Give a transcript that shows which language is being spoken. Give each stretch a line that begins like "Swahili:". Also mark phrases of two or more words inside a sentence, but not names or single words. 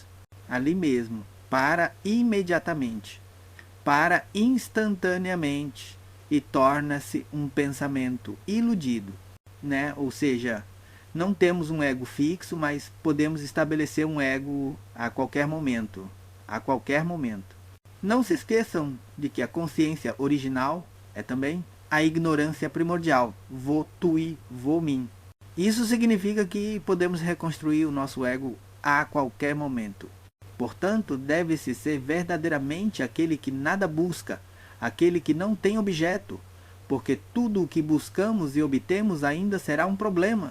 Portuguese: Ali mesmo, para imediatamente, para instantaneamente, e torna-se um pensamento iludido, né? Ou seja, não temos um ego fixo, mas podemos estabelecer um ego a qualquer momento. A qualquer momento. Não se esqueçam de que a consciência original é também a ignorância primordial.
Vietnamese: Vô tui, vô min.
Portuguese: Isso significa que podemos reconstruir o nosso ego a qualquer momento. Portanto, deve-se ser verdadeiramente aquele que nada busca, aquele que não tem objeto, porque tudo o que buscamos e obtemos ainda será um problema.